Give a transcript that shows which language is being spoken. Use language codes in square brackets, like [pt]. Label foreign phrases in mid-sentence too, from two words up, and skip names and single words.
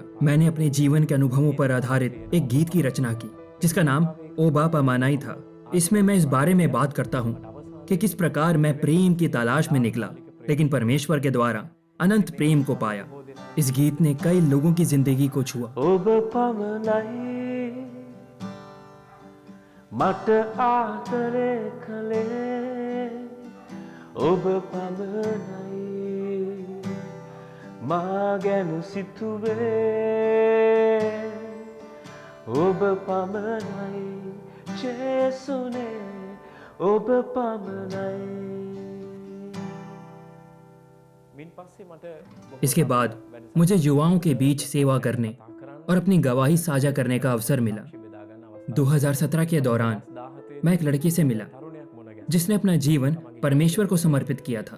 [hi] मैंने अपने जीवन के अनुभवों पर आधारित एक गीत की रचना की जिसका नाम ओ बाप अमानाई था। इसमें मैं इस बारे में बात करता हूँ कि किस प्रकार मैं प्रेम की तलाश में निकला, लेकिन परमेश्वर के द्वारा अनंत प्रेम को पाया। इस गीत ने कई लोगों की जिंदगी को छुआ। [si] මට ආදරේ කළේ ඔබ පමණයි මා ගැන සිතුවේ ඔබ පමණයි ජේසුනේ ඔබ පමණයි। [hi] इसके बाद मुझे युवाओं के बीच सेवा करने और अपनी गवाही साझा करने का अवसर मिला। 2017 के दौरान मैं एक लड़की से मिला जिसने अपना जीवन परमेश्वर को समर्पित किया था।